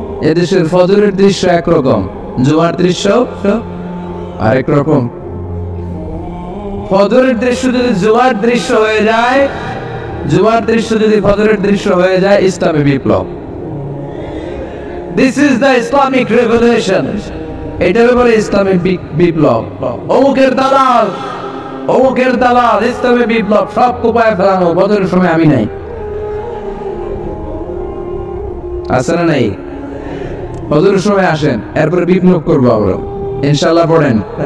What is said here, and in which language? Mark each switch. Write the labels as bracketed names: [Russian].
[Bangla] এদেশের ফজরের দৃশ্য একরকম, জুমার দৃশ্য আরেক রকম। ফজরের দৃশ্য যদি জুমার দৃশ্য হয়ে যায়, জুমার দৃশ্য যদি ফজরের দৃশ্য হয়ে যায়, ইসলামী বিপ্লব। [English] This is the Islamic revolution. [Bangla] এটার উপরে ইসলামী বিপ্লব। অমুকের দালাল, অমুকের দালাল, ইসলামী বিপ্লব সব কোপায় ফেলানো। ফজরের সময় আমি নাই, আছে না নাই? ফজরের সময় আসেন, এরপরে বিপ্লব করবো আমরা ইনশাআল্লাহ। পড়েন।